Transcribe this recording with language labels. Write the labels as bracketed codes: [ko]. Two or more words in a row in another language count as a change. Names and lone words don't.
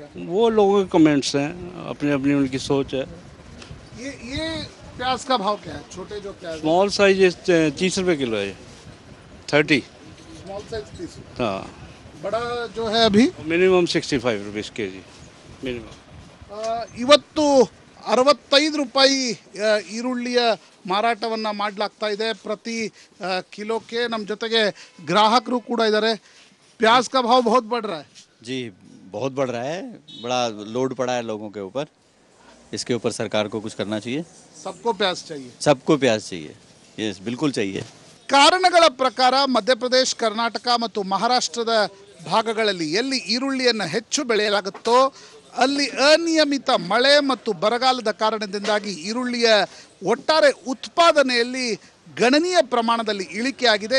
[hi] वो लोगों के कमेंट्स हैं, अपनी अपनी उनकी सोच है। ये प्याज का भाव क्या है? छोटे जो प्याज [en] small size [hi] 30 रुपये किलो है, 30। [en] small size 30. [hi] हाँ, बड़ा जो है अभी [en] minimum 65 rupees kg minimum. [kn] ಇವತ್ತು 65 ರೂಪಾಯಿ ಈರುಳ್ಳಿಯ ಮಾರಾಟವನ್ನು ಮಾಡಲಾಗ್ತಾ ಇದೆ ಪ್ರತಿ ಕಿಲೋಕ್ಕೆ. ನಮ್ಮ ಜೊತೆಗೆ ಗ್ರಾಹಕರು ಕೂಡ ಇದ್ದಾರೆ. [hi] प्याज का भाव बहुत बढ़ रहा है जी, बहुत बढ़ रहा है। बड़ा लोड पड़ा है लोगों के ऊपर। इसके ऊपर सरकार को कुछ करना चाहिए। सबको प्याज चाहिए, सबको प्याज चाहिए, यस बिल्कुल चाहिए। [kn] ಕಾರಣಗಳ ಪ್ರಕಾರ ಮಧ್ಯಪ್ರದೇಶ, ಕರ್ನಾಟಕ ಮತ್ತು ಮಹಾರಾಷ್ಟ್ರದ ಭಾಗಗಳಲ್ಲಿ ಎಲ್ಲಿ ಈರುಳ್ಳಿಯನ್ನು ಹೆಚ್ಚು ಬೆಳೆಯಲಾಗುತ್ತೋ ಅಲ್ಲಿ ಅನಿಯಮಿತ ಮಳೆ ಮತ್ತು ಬರಗಾಲದ ಕಾರಣದಿಂದಾಗಿ ಈರುಳ್ಳಿಯ ಒಟ್ಟಾರೆ ಉತ್ಪಾದನೆಯಲ್ಲಿ ಗಣನೀಯ ಪ್ರಮಾಣದಲ್ಲಿ ಇಳಿಕೆಯಾಗಿದೆ.